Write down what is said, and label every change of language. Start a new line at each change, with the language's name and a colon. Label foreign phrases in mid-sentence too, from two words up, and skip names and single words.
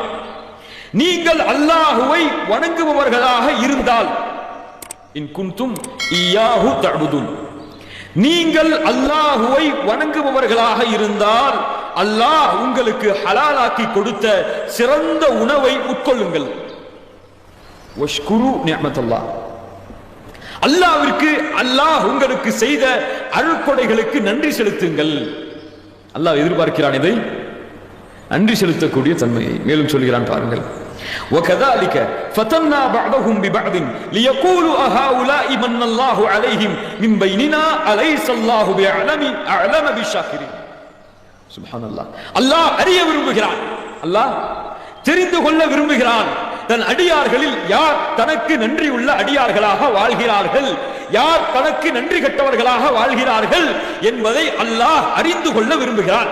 Tamil: நீங்கள் அல்லாஹ்வை வணங்குபவர்களாக இருந்தால்,
Arabic: إن كنتم إياه تعبدون,
Tamil: நீங்கள் அல்லாஹ்வை வணங்குபவர்களாக இருந்தால் அல்லாஹ் உங்களுக்கு ஹலாலாக்கி கொடுத்த சிறந்த உணவை உட்கொள்ளுங்கள்.
Arabic: واشكروا نعمة الله,
Tamil: அல்லாஹ்விற்கு அல்லாஹ் உங்களுக்கு செய்த அருட்கொடைகளுக்கு நன்றி செலுத்துங்கள். அல்லாஹ் எதிர்பார்க்கிறான் இதை, நன்றி செலுத்தக்கூடிய தன்மையை. மேலும் சொல்கிறான், பாருங்கள்,
Arabic: وَكَذَلِكَ فَتَنَّا بَعْضَهُمْ بِبَعْضٍ لِيَقُولُوا أَهَؤُلَاءِ مَنَّ اللَّهُ عَلَيْهِمْ مِنْ بَيْنِنَا أَلَيْسَ اللَّهُ بِأَعْلَمَ بِالشَّاكِرِينَ.
Tamil: சுப்ஹானல்லாஹ். அல்லாஹ் அறிய விரும்புகிறான், அல்லாஹ் தெரிந்து கொள்ள விரும்புகிறான், தன் அடியார்களில் யார் தனக்கு நன்றி உள்ள அடியார்களாக வாழ்கிறார்கள், யார் தனக்கு நன்றி கட்டவர்களாக வாழ்கிறார்கள் என்பதை அல்லாஹ் அறிந்து கொள்ள விரும்புகிறான்.